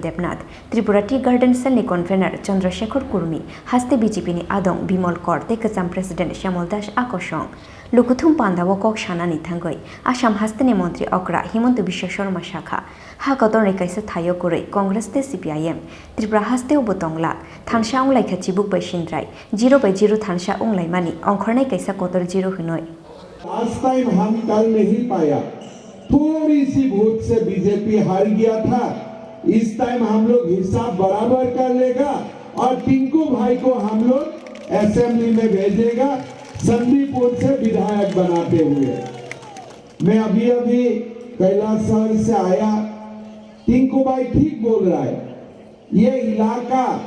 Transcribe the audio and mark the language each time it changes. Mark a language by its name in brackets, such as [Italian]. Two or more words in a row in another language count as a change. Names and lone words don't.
[Kok Borok] Debnath Tripura [English] Tea Garden Cell Convener [Kok Borok] Chandrasekhar Kurmi Haste BJP ni Adong Bimol Kor Tekacham President Shamol Das Akoshong Lukuthum Panda Wokok Shanani Thangoi Assam Hastani Mantri Okra Hemanto Biswa Sharma Shakha Hakotorni Kaisa Thayokuri Congress te CPIM Tripura Hasteo Botongla Thansha Onglai Khachi Buk Bai Shindrai 0/0 Thansha Onglai Mani Ongkhornai Kaisa Kotor 0 Hunoi [English] last time [Hindi] हम कर नहीं पाया थोड़ी सी वोट से बीजेपी हार गया था इस टाइम हम लोग हिसाब बराबर कर लेगा और टिंकू भाई को हम लोग असेंबली में भेजेगा संदीपुर से विधायक बनाते हुए मैं अभी कैलाश शहर से आया टिंकू भाई ठीक बोल रहा है ये इलाका